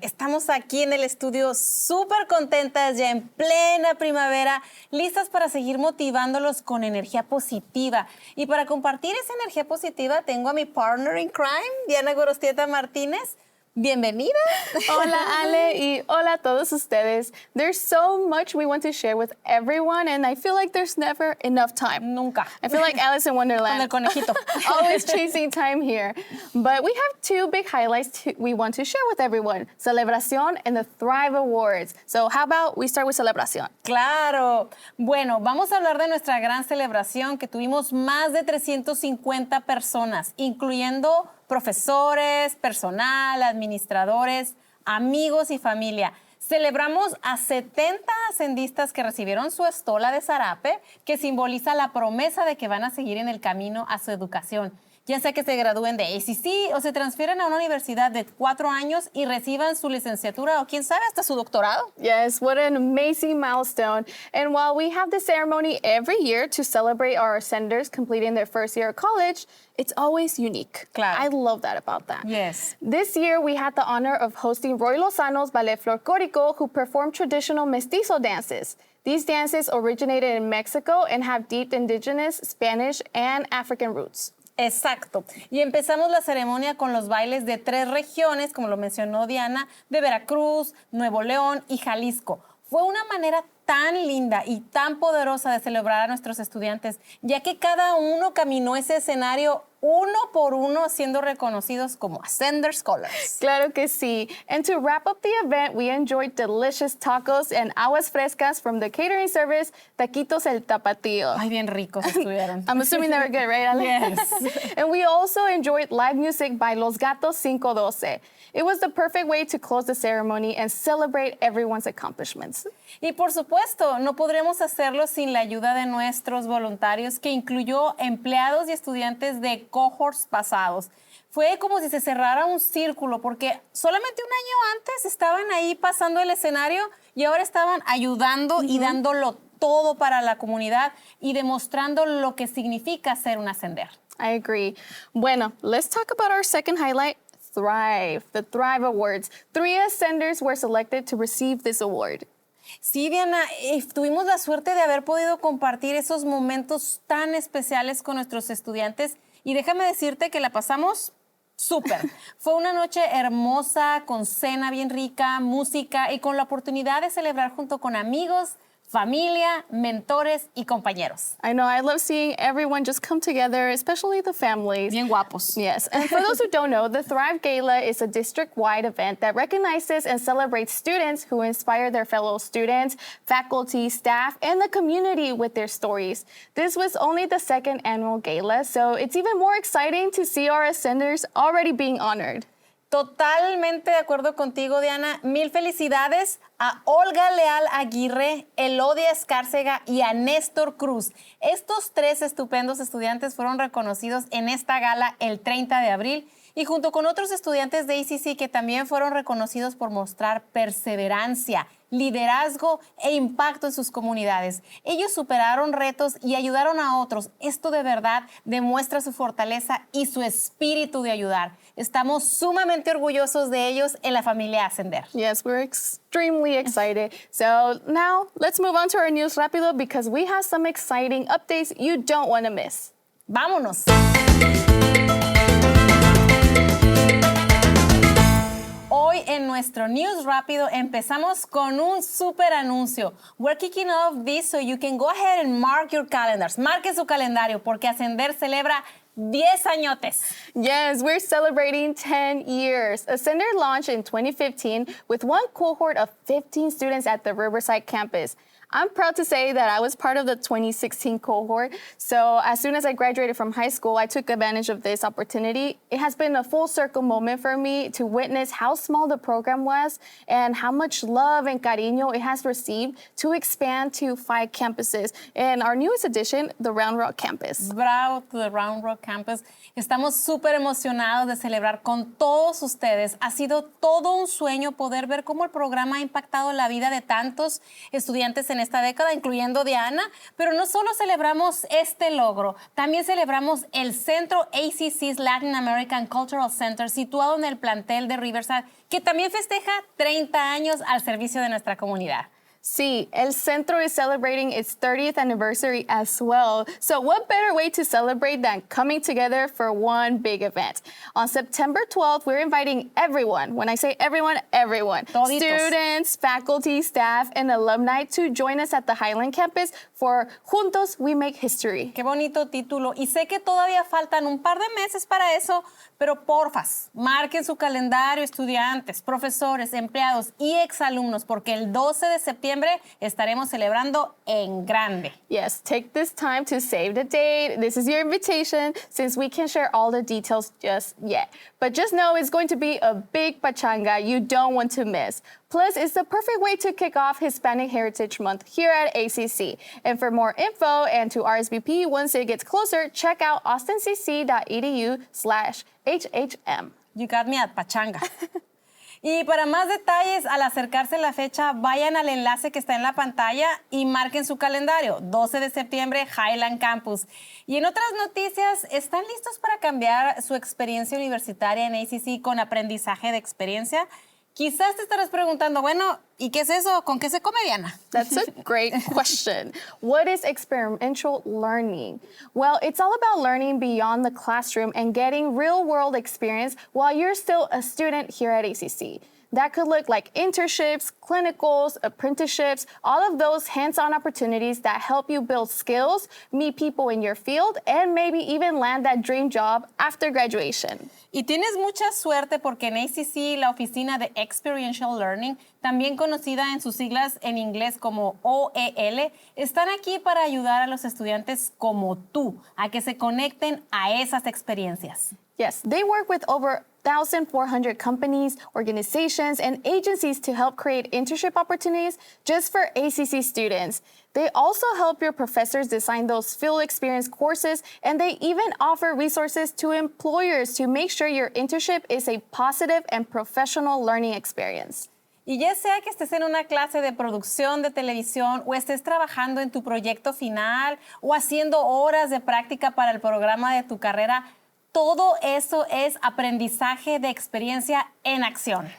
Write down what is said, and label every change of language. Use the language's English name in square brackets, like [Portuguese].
[Spanish] Estamos aquí en el estudio súper contentas, ya en plena primavera, listas para seguir motivándolos con energía positiva. Y para compartir esa energía positiva, tengo a mi [English] partner in crime, [Spanish] Diana Gorostieta Martínez. Bienvenida. Hola Ale y hola a todos ustedes. [English] There's so much we want to share with everyone and I feel like there's never enough time. [Spanish] Nunca. [English] I feel like Alice in Wonderland. [Spanish] Con el conejito. [English] Always chasing time here. But we have two big highlights we want to share with everyone. Celebración and the Thrive Awards. So how about we start with Celebración? [Spanish] Claro. Bueno, vamos a hablar de nuestra gran celebración que tuvimos más de 350 personas, incluyendo profesores, personal, administradores, amigos y familia. Celebramos a 70 ascendistas que recibieron su estola de zarape, que simboliza la promesa de que van a seguir en el camino a su educación, ya sea que se gradúen de ACC o se transfieren a una universidad de 4 años y reciban su licenciatura o quién sabe hasta su doctorado. [English] Yes, what an amazing milestone. And while we have the ceremony every year to celebrate our ascenders completing their first year of college, it's always unique. [Spanish] Claro. [English] I love that about that. Yes. This year, we had the honor of hosting Roy Lozano's Ballet Folclórico, who performed traditional mestizo dances. These dances originated in Mexico and have deep indigenous, Spanish, and African roots. [Spanish] Exacto. Y empezamos la ceremonia con los bailes de 3 regiones, como lo mencionó Diana, de Veracruz, Nuevo León y Jalisco. Fue una manera tan linda y tan poderosa de celebrar a nuestros estudiantes, ya que cada uno caminó ese escenario uno por uno, siendo reconocidos como Ascender Scholars. Claro que sí. [English] And to wrap up the event, we enjoyed delicious tacos and aguas frescas from the catering service, Taquitos El Tapatío. [Spanish] Ay, bien ricos estuvieron. [English] I'm assuming they were good, right, Ale? Yes. And we also enjoyed live music by Los Gatos 512. It was the perfect way to close the ceremony and celebrate everyone's accomplishments. [Spanish] Y por supuesto, no podremos hacerlo sin la ayuda de nuestros voluntarios, que incluyó empleados y estudiantes de cohorts pasados. Fue como si se cerrara un círculo, porque solamente un año antes estaban ahí pasando el escenario y ahora estaban ayudando y dándolo todo para la comunidad y demostrando lo que significa ser un ascender. [English] I agree. Bueno, let's talk about our second highlight, Thrive, the Thrive Awards. 3 ascenders were selected to receive this award. [Spanish] Sí, Diana, tuvimos la suerte de haber podido compartir esos momentos tan especiales con nuestros estudiantes y déjame decirte que la pasamos súper. Fue una noche hermosa, con cena bien rica, música y con la oportunidad de celebrar junto con amigos, familia, mentores y compañeros. [English] I know, I love seeing everyone just come together, especially the families. [Spanish] Bien guapos. [English] Yes, and for those who don't know, the Thrive Gala is a district-wide event that recognizes and celebrates students who inspire their fellow students, faculty, staff, and the community with their stories. This was only the 2nd annual gala, so it's even more exciting to see our ascenders already being honored. [Spanish] Totalmente de acuerdo contigo, Diana. Mil felicidades a Olga Leal Aguirre, Elodia Escárcega y a Néstor Cruz. Estos 3 estupendos estudiantes fueron reconocidos en esta gala el 30 de abril y junto con otros estudiantes de ACC que también fueron reconocidos por mostrar perseverancia, liderazgo e impacto en sus comunidades. Ellos superaron retos y ayudaron a otros. Esto de verdad demuestra su fortaleza y su espíritu de ayudar. Estamos sumamente orgullosos de ellos en la familia Ascender. [English] Yes, we're extremely excited. So now let's move on to our news rápido because we have some exciting updates you don't want to miss. [Spanish] ¡Vámonos! Hoy en nuestro News Rápido empezamos con un super anuncio. [English] We're kicking off this so you can go ahead and mark your calendars. [Spanish] Marque su calendario porque Ascender celebra 10 añotes. [English] Yes, we're celebrating 10 years. Ascender launched in 2015 with one cohort of 15 students at the Riverside campus. I'm proud to say that I was part of the 2016 cohort. So as soon as I graduated from high school, I took advantage of this opportunity. It has been a full circle moment for me to witness how small the program was and how much love and cariño it has received to expand to 5 campuses. And our newest addition, the Round Rock campus. Bravo to the Round Rock campus. [Spanish] Estamos súper emocionados de celebrar con todos ustedes. Ha sido todo un sueño poder ver cómo el programa ha impactado la vida de tantos estudiantes en en esta década, incluyendo Diana, pero no solo celebramos este logro, también celebramos el Centro ACC's Latin American Cultural Center, situado en el plantel de Riverside, que también festeja 30 años al servicio de nuestra comunidad. [English] Sí, El Centro is celebrating its 30th anniversary as well. So what better way to celebrate than coming together for one big event? On September 12th, we're inviting everyone. When I say everyone, everyone. [Spanish] Toditos. [English] Students, faculty, staff, and alumni to join us at the Highland campus for Juntos We Make History. [Spanish] Qué bonito título. Y sé que todavía faltan un par de meses para eso, pero porfas, marquen su calendario estudiantes, profesores, empleados y exalumnos, porque el 12 de septiembre estaremos celebrando en grande. [English] Yes, take this time to save the date. This is your invitation since we can't share all the details just yet. But just know it's going to be a big pachanga you don't want to miss. Plus, it's the perfect way to kick off Hispanic Heritage Month here at ACC. And for more info and to RSVP once it gets closer, check out austincc.edu/HHM. You got me at pachanga. [Spanish] Y para más detalles, al acercarse la fecha, vayan al enlace que está en la pantalla y marquen su calendario. 12 de septiembre, Highland Campus. Y en otras noticias, ¿están listos para cambiar su experiencia universitaria en ACC con aprendizaje de experiencia? Quizás te estarás preguntando, bueno, ¿y qué es eso? ¿Con qué se come, Diana? [English] That's a great question. What is experiential learning? Well, it's all about learning beyond the classroom and getting real-world experience while you're still a student here at ACC. That could look like internships, clinicals, apprenticeships, all of those hands-on opportunities that help you build skills, meet people in your field, and maybe even land that dream job after graduation. [Spanish] Y tienes mucha suerte porque en ACC la oficina de Experiential Learning, también conocida en sus siglas en inglés como OEL, están aquí para ayudar a los estudiantes como tú a que se conecten a esas experiencias. [English] Yes, they work with over 1,400 companies, organizations, and agencies to help create internship opportunities just for ACC students. They also help your professors design those field experience courses, and they even offer resources to employers to make sure your internship is a positive and professional learning experience. [Spanish] Y ya sea que estés en una clase de producción de televisión o estés trabajando en tu proyecto final o haciendo horas de práctica para el programa de tu carrera, todo eso es aprendizaje de experiencia en acción.